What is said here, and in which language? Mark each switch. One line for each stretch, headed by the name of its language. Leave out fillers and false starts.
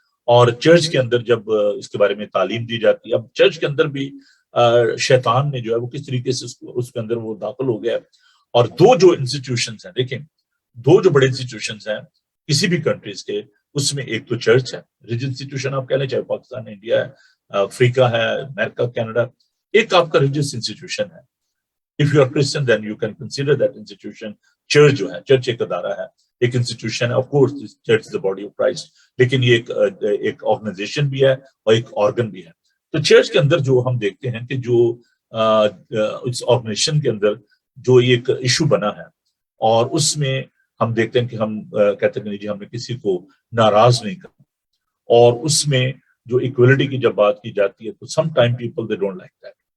Urdu: اور چرچ کے اندر جب اس کے بارے میں تعلیم دی جاتی ہے، اب چرچ کے اندر بھی شیطان نے جو ہے وہ کس طریقے سے اس کے اندر وہ داخل ہو گیا. اور دو جو انسٹیٹیوشنز ہیں، دیکھیں دو جو بڑے انسٹیٹیوشنز ہیں کسی بھی کنٹریز کے، اس میں ایک تو چرچ ہے، ریلیجن انسٹیٹیوشن آپ کہہ لیں، چاہے پاکستان ہے، انڈیا ہے، افریقہ ہے، امریکہ، کینیڈا. ایک آپ کا ریلیجس انسٹیٹیوشن ہے.
English: If you are Christian, then you can consider that institution.
Urdu: Church جو ہے، چرچ ایک ادارہ ہے، ایک انسٹیٹیوشن ہے.
English: of course church is the body of Christ،
Urdu: لیکن یہ ایک آرگنائزیشن بھی ہے اور ایک آرگن بھی ہے. تو چرچ کے اندر جو ہم دیکھتے ہیں کہ جو اس آرگنائزیشن کے اندر جو ایک ایشو بنا ہے، اور اس میں ہم دیکھتے ہیں کہ ہم کہتے ہیں کہ جی ہم نے کسی کو ناراض نہیں کرنا، اور اس میں جو ایکویلٹی کی جب بات کی جاتی ہے تو
English: some time people they don't like that,